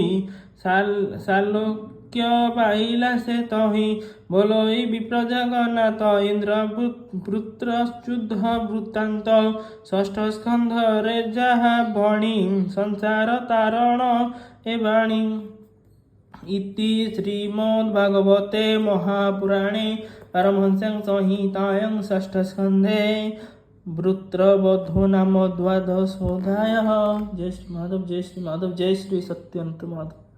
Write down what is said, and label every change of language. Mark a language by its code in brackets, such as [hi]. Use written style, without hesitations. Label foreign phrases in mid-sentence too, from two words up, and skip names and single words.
[or] ସାଲୋକ୍ୟ ପାଇଲା ସେ ତହିଁ ବୋଲୋଇ ବିପ୍ର ଜଗନ୍ନାଥ ଇନ୍ଦ୍ର ବୃତ୍ର ଯୁଦ୍ଧ ବୃତ୍ତାନ୍ତ ଷଷ୍ଠ ସ୍କନ୍ଧରେ ଯାହା ଭଣି ସଂସାର ତାରଣ ଏ ବାଣୀ [sa] ଇତି ଶ୍ରୀମଦ୍ ଭାଗବତେ ମହାପୁରାଣେ ପାରମହଂସ୍ୟାଂ ସଂହିତାୟାଂ ଷଷ୍ଠ ସ୍କନ୍ଧେ वृत्रवधो नाम द्वादशोऽध्यायः। जय श्री माधव जय श्री माधव जय श्री सत्यंत माधव।